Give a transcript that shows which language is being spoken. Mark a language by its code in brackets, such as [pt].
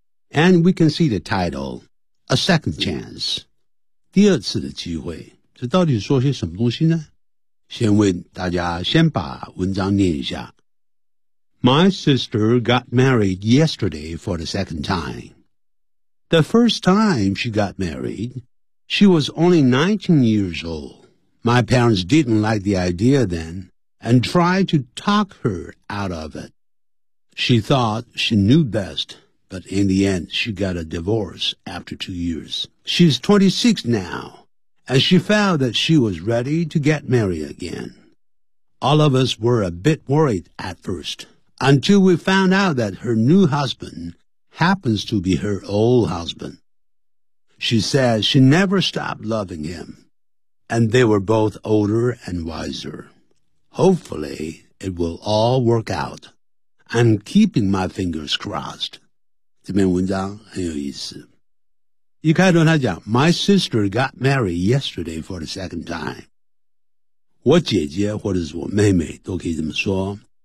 [en] And we can see the title, A Second Chance. [zh] 第二次的机会，这到底说些什么东西呢？先为大家先把文章念一下。 [en] My sister got married yesterday for the second time. The first time she got married, she was only 19 years old. My parents didn't like the idea then and tried to talk her out of it. She thought she knew best, but in the end she got a divorce after 2 years. She's 26 now, and she found that she was ready to get married again. All of us were a bit worried at first. Until we found out that her new husband happens to be her old husband. She says she never stopped loving him, and they were both older and wiser. Hopefully, it will all work out. I'm keeping my fingers crossed. [zh] 这篇文章很有意思。一开头他讲 [en] My sister got married yesterday for the second time. [zh] 我姐姐或者是我妹妹都可以这么说。